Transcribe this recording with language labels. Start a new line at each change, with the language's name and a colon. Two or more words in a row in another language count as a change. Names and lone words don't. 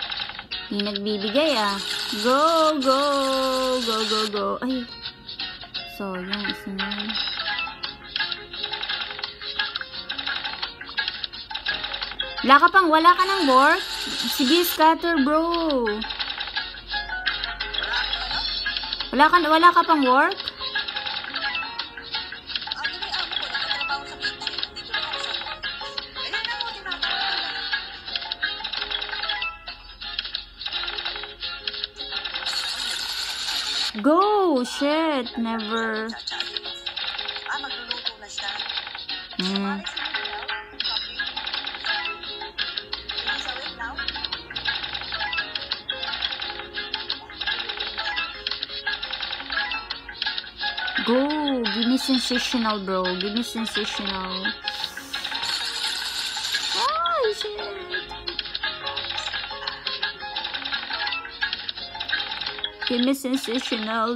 Filipino: Hindi nagbibigay ah.
English: Go, go, go, go, go.
Filipino: Ay, So, yung isa na yun. Wala ka ng work? Sige,
English: scatter bro.
Filipino: Wala ka pang work? Ano may amo ko, nagtatrabaho sa kitchen. Dito lang ako sa work. Ayan na mo, tinatawag.
English: Go! Shit, never.
Filipino: Magluluto na siya. Hmm.
English: Alex, sa wait now? Go! Give me sensational, bro. Give me sensational. Oh, shit. Give me sensational.